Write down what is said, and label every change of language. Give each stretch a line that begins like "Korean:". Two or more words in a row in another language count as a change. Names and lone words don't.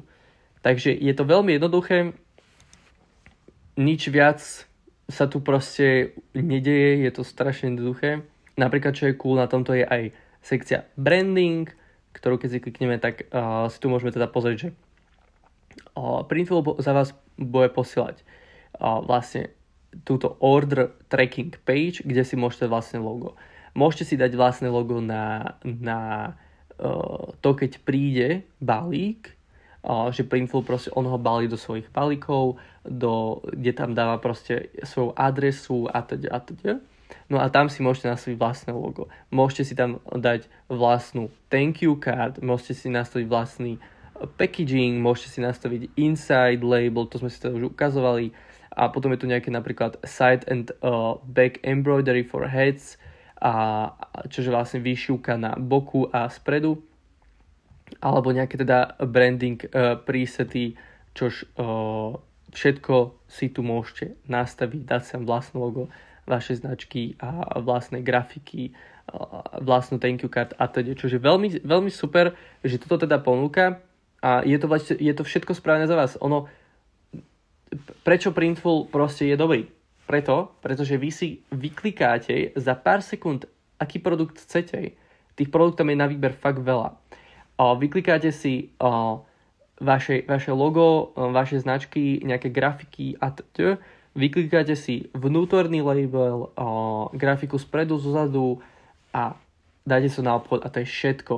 Slovak: Takže je to veľmi jednoduché, nič viac sa tu proste nedeje, je to strašne jednoduché. Napríklad, čo je cool na tomto je aj sekcia branding, ktorú keď si klikneme, tak si tu môžeme teda pozrieť, že Printful za vás bude posielať vlastne túto
English: order tracking page,
Slovak: kde si môžete vlastne logo. Môžete si dať vlastné logo na to, keď príde balík, že Printful proste on ho balí do svojich balíkov, kde tam dáva proste svoju adresu a teda. No a tam si môžete nastaviť vlastné logo. Môžete si tam dať vlastnú
English: thank you card,
Slovak: môžete si nastaviť vlastný packaging, môžete si nastaviť
English: inside label,
Slovak: to sme si teda už ukazovali. A potom je tu nejaké napríklad
English: side and back embroidery for heads,
Slovak: čože vlastne výšivka na boku a spredu. Alebo nejaké teda branding presety, čož všetko si tu môžete nastaviť, dať sem vlastné logo, vaše značky a vlastné grafiky, vlastnú
English: thank you card
Slovak: a teda. Čože veľmi, veľmi super, že toto teda ponúka a je to všetko správne za vás. Prečo Printful proste je dobrý? Pretože vy si vyklikáte za pár sekúnd, aký produkt chcete. Tých produktov je na výber fakt veľa. Vyklikáte si vaše logo, vaše značky, nejaké grafiky a vyklikáte si vnútorný label, grafiku spredu, zozadu a dáte sa na obchod a to je všetko.